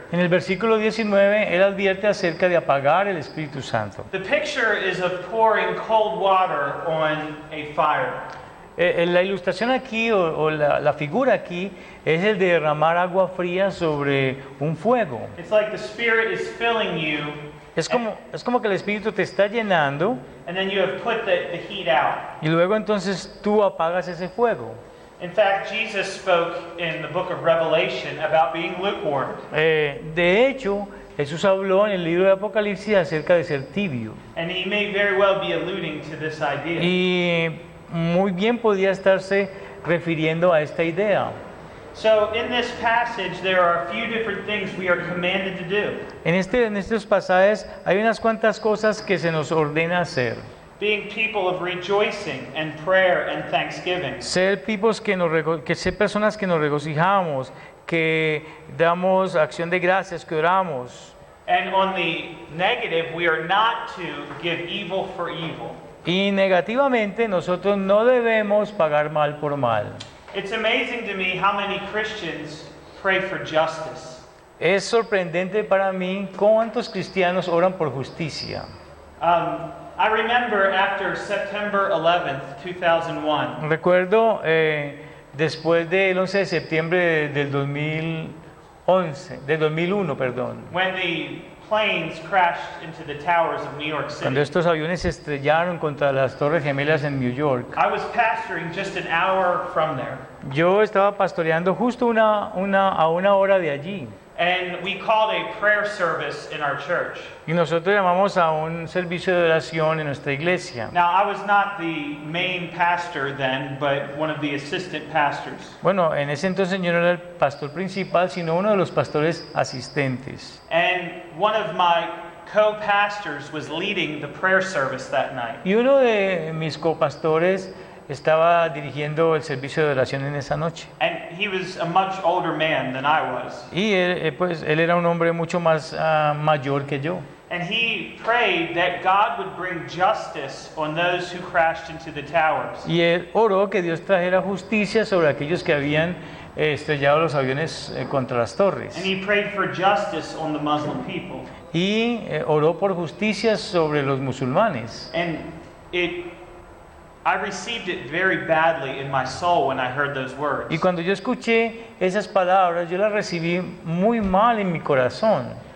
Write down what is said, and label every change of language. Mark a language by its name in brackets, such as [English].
[Spanish] En el versículo 19, él advierte acerca de apagar el Espíritu Santo. [English] The picture is of pouring cold water on a fire. [Spanish] La ilustración aquí o la figura aquí es el de derramar agua fría sobre un fuego. [English] It's like the Spirit is filling you, [Spanish] Es como que el Espíritu te está llenando [English] and then you have put the heat out. [Spanish] y luego entonces tú apagas ese fuego. [English] In fact, Jesus spoke in the book of Revelation about being lukewarm. [Spanish] De hecho, Jesús habló en el libro de Apocalipsis acerca de ser tibio. [English] And he may very well be alluding to this idea. [Spanish] Y muy bien podría estarse refiriendo a esta idea. [English] So in this passage, there are a few different things we are commanded to do. [Spanish] En estos pasajes hay unas cuantas cosas que se nos ordena hacer. [English] Being people of rejoicing and prayer and thanksgiving. [Spanish] Ser ser personas que nos regocijamos, que damos acción de gracias, que oramos. [English] And on the negative, we are not to give evil for evil. [Spanish] Y negativamente nosotros no debemos pagar mal por mal. [English] It's amazing to me how many Christians pray for justice. [Spanish] Es sorprendente para mí cuántos cristianos oran por justicia. [English] I remember after September 11th, 2001, [Spanish] Recuerdo después del 11 de septiembre del 2001, perdón, [English] when the planes crashed into the towers of New York [Spanish] cuando estos aviones se estrellaron contra las Torres Gemelas en New York. [English] I was pastoring just an hour from there, [Spanish] Yo estaba pastoreando justo a una hora de allí. [English] and we called a prayer service in our church. [Spanish] Y nosotros llamamos a un servicio de oración en nuestra iglesia. [English] Now, I was not the main pastor then, but one of the assistant pastors. [Spanish] Bueno, en ese entonces yo no era el pastor principal, sino uno de los pastores asistentes. [English] And one of my co-pastors was leading the prayer service that night. [Spanish] Y uno de mis copastores estaba dirigiendo el servicio de oración en esa noche. [English] And he was a much older man than I was. [Spanish] Y él era un hombre mucho más mayor que yo. [English] And he prayed that God would bring justice on those who crashed into the towers. [Spanish] Y él oró que Dios trajera justicia sobre aquellos que habían estrellado los aviones contra las torres. [English] And he prayed for justice on the Muslim people. [Spanish] Y oró por justicia sobre los musulmanes. [English] And I received it very badly in my soul when I heard those words. [Spanish] Y cuando yo escuché esas palabras, yo las recibí muy mal en mi corazón.